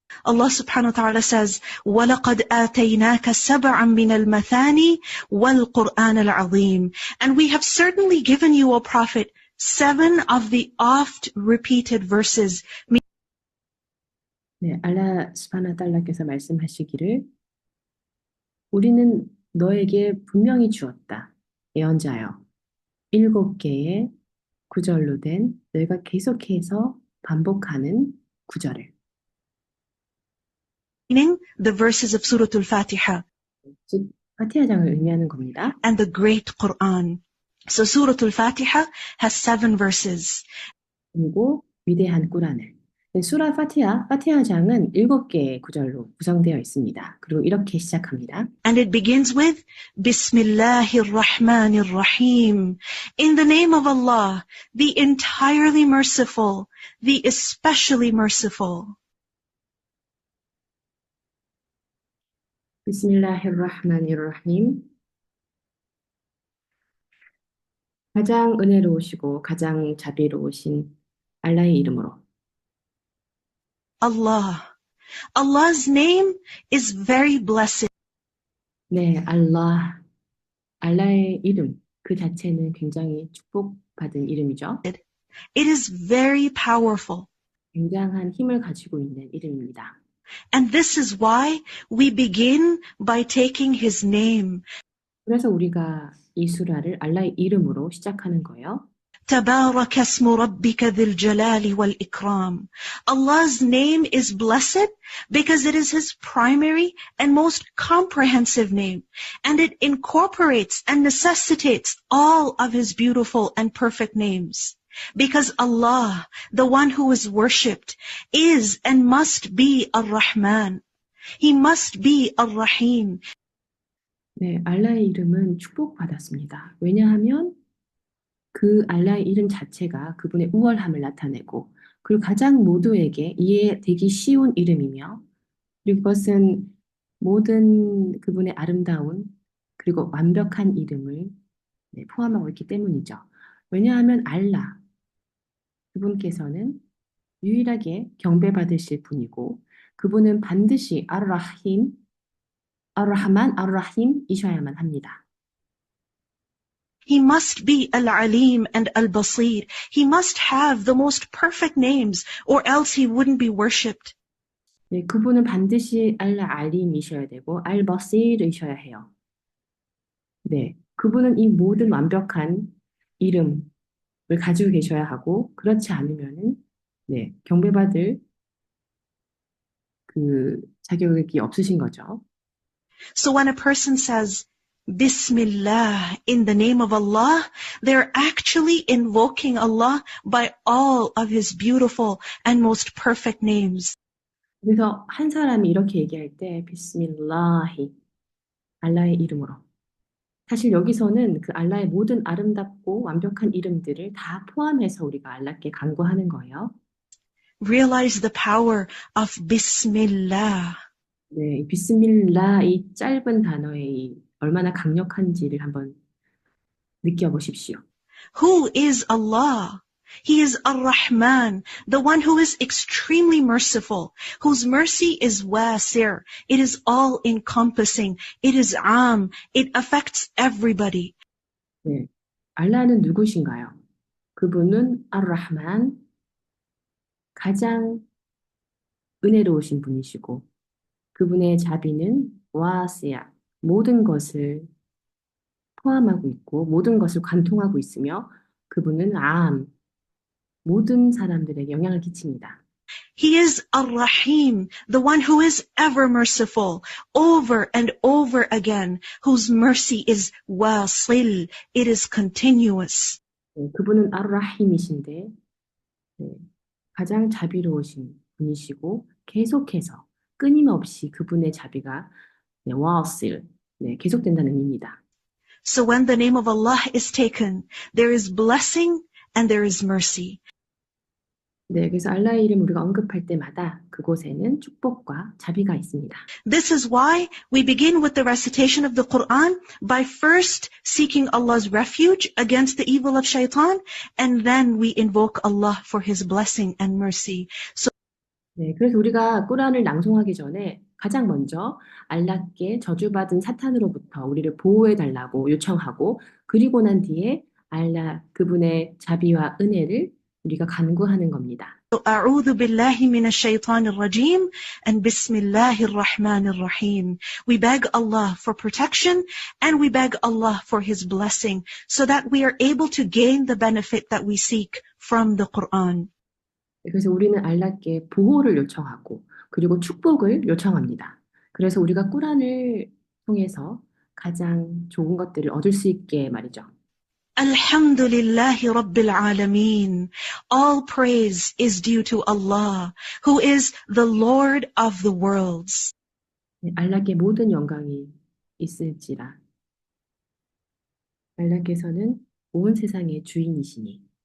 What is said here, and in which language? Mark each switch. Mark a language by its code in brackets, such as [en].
[en] Allah subhanahu wa ta'ala says, [ar] وَلَقَدْ آتَيْنَاكَ سَبْعًا مِنَ الْمَثَانِي وَالْقُرْآنَ الْعَظِيمِ. [en] And we have certainly given you, O Prophet, 7 of the oft repeated verses [ko] 네, 알라 스바나 달라께서 말씀하시기를 우리는 너에게 분명히 주었다. 예언자여. 7개의 구절로 된 너희가 계속해서 반복하는 구절을. [en] meaning the verses of Surah Al-Fatiha [ko] 즉, 파티하장을 의미하는 겁니다. [en] and the great Quran. So Surah Al-Fatiha has 7 verses. [ko] 그리고 위대한 꾸란을. 네, 수라 파티하장은 7개의 구절로 구성되어 있습니다. 그리고 이렇게 시작합니다. [en] And it begins with [ar] Bismillahir Rahmanir Rahim. [en] In the name of Allah, the entirely merciful, the especially merciful. [ar] 비스밀라히르라흐마니르라힘. [ko] 가장 은혜로우시고 가장 자비로우신 알라의 이름으로. [en] Allah. Allah's name is very blessed. [ko] 네, 알라의 이름 그 자체는 굉장히 축복받은 이름이죠. [en] It is very powerful. [ko] 굉장한 힘을 가지고 있는 이름입니다. [en] And this is why we begin by taking his name. [ko] 그래서 우리가 이 수라를 알라의 이름으로 시작하는 거예요. [ar] تبارك اسم ربك ذي الجلال والإكرام. [en] Allah's name is blessed because it is His primary and most comprehensive name, and it incorporates and necessitates all of His beautiful and perfect names. Because Allah, the one who is worshipped, is and must be Ar-Rahman. He must be Ar-Rahim. [ko] 네, 알라의 이름은 축복받았습니다. 왜냐하면 그 알라의 이름 자체가 그분의 우월함을 나타내고 그리고 가장 모두에게 이해되기 쉬운 이름이며 그리고 그것은 모든 그분의 아름다운 그리고 완벽한 이름을 포함하고 있기 때문이죠. 왜냐하면 알라 그분께서는 유일하게 경배받으실 분이고 그분은 반드시 ar-Rahim, ar-Rahman, ar-Rahim이셔야만 합니다. [en] He must be Al-Alim and Al-Basir. He must have the most perfect names or else he wouldn't be worshipped. [ko] 네, 그분은 반드시 알림이셔야 되고 알바시르이셔야 해요. 네, 그분은 이 모든 완벽한 이름을 가지고 계셔야 하고 그렇지 않으면은 네, 경배받을 그 자격이 없으신 거죠. [en] So when a person says Bismillah in the name of Allah, they're actually invoking Allah by all of His beautiful and most perfect names. [ko] 그래서 한 사람이 이렇게 얘기할 때 비스밀라히 알라의 이름으로 사실 여기서는 그 알라의 모든 아름답고 완벽한 이름들을 다 포함해서 우리가 알라께 간구하는 거예요. [en] Realize the power of Bismillah. [ko] 네, 비스밀라 이 짧은 단어의 이 얼마나 강력한지를 한번 느껴보십시오. [en] Who is Allah? He is Ar-Rahman, the one who is extremely merciful, whose mercy is wasir. It is all-encompassing. It is am. It affects everybody. [ko] 네, 알라는 누구신가요? 그분은 ar-Rahman, 가장 은혜로우신 분이시고 그분의 자비는 와시아, 모든 것을 포함하고 있고 모든 것을 관통하고 있으며 그분은 모든 사람들에게 영향을 끼칩니다. [en] He is Ar-Rahim, the one who is ever merciful, over and over again, whose mercy is wasil, it is continuous. [ko] 네, 그분은 ar-Rahim이신데 네, 가장 자비로우신 분이시고 계속해서 끊임없이 그분의 자비가 와실, 계속된다는 의미입니다. [en] So when the name of Allah is taken, there is blessing and there is mercy. [ko] 네, 그래서 알라의 이름 우리가 언급할 때마다 그곳에는 축복과 자비가 있습니다. [en] This is why we begin with the recitation of the Quran by first seeking Allah's refuge against the evil of shaitan, and then we invoke Allah for His blessing and mercy. So [ko] 네, 그래서 우리가 꾸란을 낭송하기 전에 가장 먼저 알라께 저주받은 사탄으로부터 우리를 보호해 달라고 요청하고 그리고 난 뒤에 알라 그분의 자비와 은혜를 우리가 간구하는 겁니다. [ar] أعوذ بالله من الشيطان الرجيم and بسم الله الرحمن الرحيم. [en] We beg Allah for protection and we beg Allah for His blessing so that we are able to gain the benefit that we seek from the Quran. [ko] 그래서 우리는 알라께 보호를 요청하고 그리고 축복을 요청합니다. 그래서 우리가 꾸란을 통해서 가장 좋은 것들을 얻을 수 있게 말이죠. [ar] Alhamdulillahi Rabbil Alameen. [en] All praise is due to Allah, who is the Lord of the worlds. [ko] 네, 알라께 모든 영광이 있을지라. 알라께서는 온 세상의 주인이시니.